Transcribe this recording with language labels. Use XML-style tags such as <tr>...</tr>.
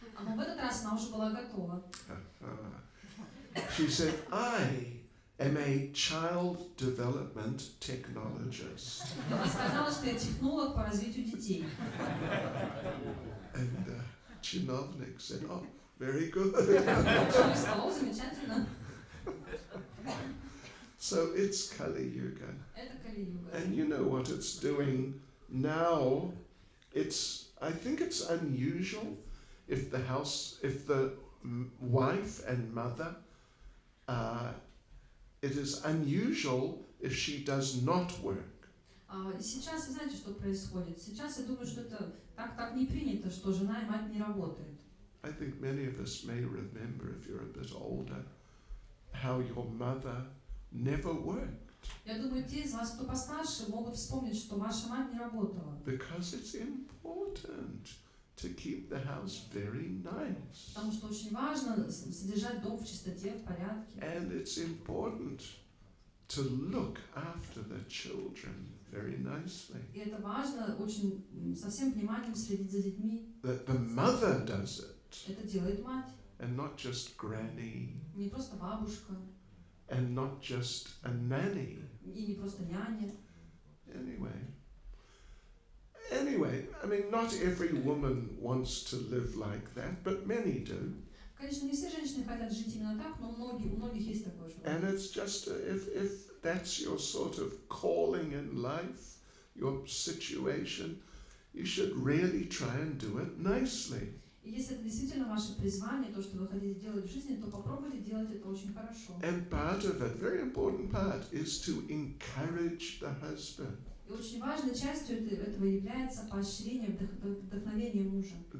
<ru>Но в этот раз она уже была готова.</ru> <en>She said, I am a child development technologist.</en> <ru>Она сказала, что я технолог по развитию детей.</ru> <en>And chinovnik said, oh, very good.</en> <ru>Человек сказал, замечательно.</ru> <en>So it's Kali Yuga.</en> <ru>Это Кали-юга.</ru> <en>And you know what it's doing now. I think it's unusual if the wife and mother, it is unusual if she does not work.</en> <ru>Сейчас вы знаете, что происходит? Сейчас я думаю, что это так не принято, что жена и мать не работают.</ru> <en>I think many of us may remember, if you're a bit older, how your mother never worked.</en> <ru>Я думаю, те из вас, кто постарше, могут вспомнить, что ваша мать не работала.</ru> <en>Because it's important to keep the house very nice.</en> <ru>Потому что очень важно содержать дом в чистоте, в порядке.</ru> <en>And it's important to look after the children very nicely.</en> <ru>И это важно очень со всем вниманием следить за детьми.</ru> <en>That the mother does it,</en> <ru>Это делает мать,</ru> <en>and not just granny,</en> <ru>не просто бабушка,</ru> <en>and not just a nanny.</en> <ru>и не просто няня.</ru> <en>Anyway, Anyway, I mean, not every woman wants to live like that, but many do.</en> <ru>Конечно, не все женщины хотят жить именно так, но у многих есть такое</ru> <en>And</en> <ru>желание.</ru> <en>it's just, if that's your sort of calling in life, your situation, you should really try and do it nicely.</en> <ru>И если это действительно ваше призвание, то, что вы хотите делать в жизни, то попробуйте делать это очень хорошо.</ru> <en>And part of it, very important part, is to encourage the husband.</en> <ru>И очень важной частью этого является поощрение, вдохновение мужа.</ru>